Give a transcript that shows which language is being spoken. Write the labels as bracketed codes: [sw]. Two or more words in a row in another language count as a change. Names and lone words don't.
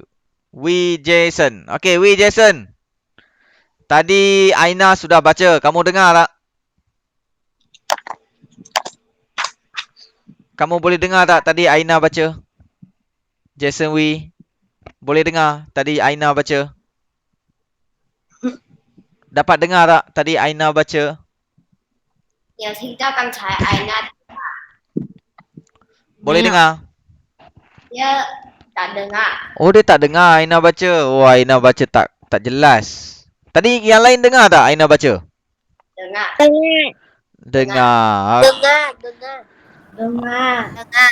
[ms] Wee Jason. Okey, Wee Jason. Tadi Aina sudah baca. Kamu dengar tak? Kamu boleh dengar tak tadi Aina baca? Jason Wee. Boleh dengar tadi Aina baca? Dapat dengar tak tadi Aina baca? [zh] 有听到刚才艾娜 [ms] Boleh Dengar. dengar? dia tak dengar. Oh, dia tak dengar Aina baca. Oh, Aina baca tak jelas. Tadi yang lain dengar tak Aina baca? Dengar. Dengar. Dengar. Dengar. Dengar. Dengar. Dengar.